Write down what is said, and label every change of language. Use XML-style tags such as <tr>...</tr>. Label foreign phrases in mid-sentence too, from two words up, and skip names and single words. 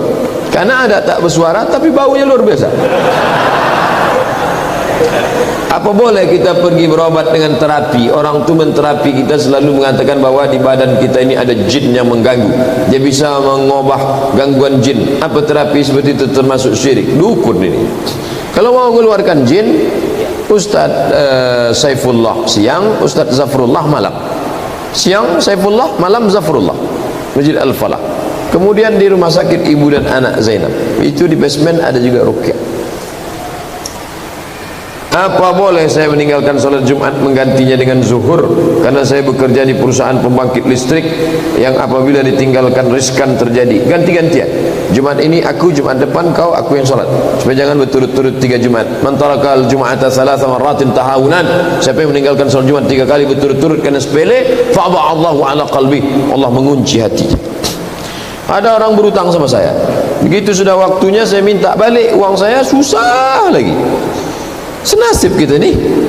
<id>Karena ada tak bersuara tapi baunya luar biasa. Apa boleh kita pergi berobat dengan terapi? Orang tu menterapi kita selalu mengatakan bahwa di badan kita ini ada jin yang mengganggu. Dia bisa mengubah gangguan jin. Apa terapi seperti itu termasuk syirik? Dukun ini. Kalau mau mengeluarkan jin, Ustaz Saifullah siang, Ustaz Zafrullah malam. Siang Saifullah, malam Zafrullah. Masjid Al-Falah. Kemudian di rumah sakit ibu dan anak Zainab. Itu di basement ada juga ruqyah. Apa boleh saya meninggalkan sholat Jumat menggantinya dengan zuhur karena saya bekerja di perusahaan pembangkit listrik yang apabila ditinggalkan riskan terjadi? Ganti-gantian. Jumat ini aku, Jumat depan kau, aku yang sholat. Supaya jangan berturut-turut 3 Jumat.</id> <ar>من ترك الجمعة ثلاث مرات تهاونا.</ar> <id>Siapa yang meninggalkan sholat Jumat 3 kali berturut-turut karena sepele,</id> <ar>فأضاع الله على قلبي.</ar> <id>Allah mengunci hati. Ada orang berutang sama saya. Begitu sudah waktunya saya minta balik uang saya, susah lagi. Senasib kita ni.</id>